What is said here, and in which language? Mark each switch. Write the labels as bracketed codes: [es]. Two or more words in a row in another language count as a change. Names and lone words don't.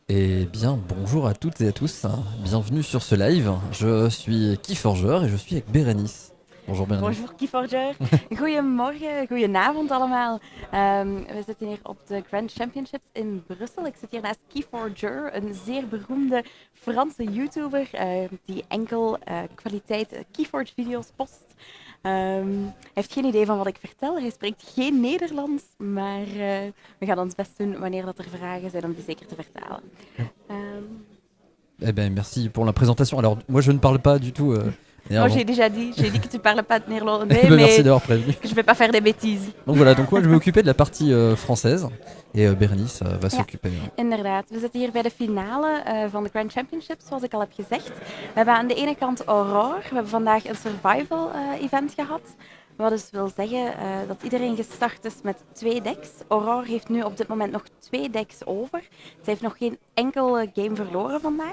[fr] Eh bien, bonjour à toutes et à tous, hein. Bienvenue sur ce live. Je suis Keyforger et je suis avec Bérénice. Bonjour Bérénice. Bonjour Keyforger. [nl] Goedemorgen, goedenavond allemaal. We zitten hier op de Grand Championships in Brussel. Ik zit hier naast Keyforger, een zeer beroemde Franse YouTuber die enkel kwaliteit Keyforge video's post. Hij heeft geen idee van wat ik vertel. Hij spreekt geen Nederlands, maar we gaan ons best doen wanneer dat er vragen zijn om die zeker te vertalen. Um, [fr] Eh bien, merci pour la présentation. Alors, moi, je ne parle pas du tout Moi, néerlandais. j'ai dit que tu parles pas de néerlandais, Merci mais d'avoir prévenu. que je vais pas faire des bêtises. Donc voilà, donc moi, je vais m'occuper de la partie française et Bérénice va [nl] Ja, [fr] s'occuper. [nl] inderdaad. We zitten hier bij de finale van de Grand Championships, zoals ik al heb gezegd. We hebben aan de ene kant Aurore. We hebben vandaag een [en] survival event [nl] gehad. Wat dus wil zeggen dat iedereen gestart is met 2 decks. Aurore heeft nu op dit moment nog 2 decks over. Ze heeft nog geen enkele game verloren vandaag.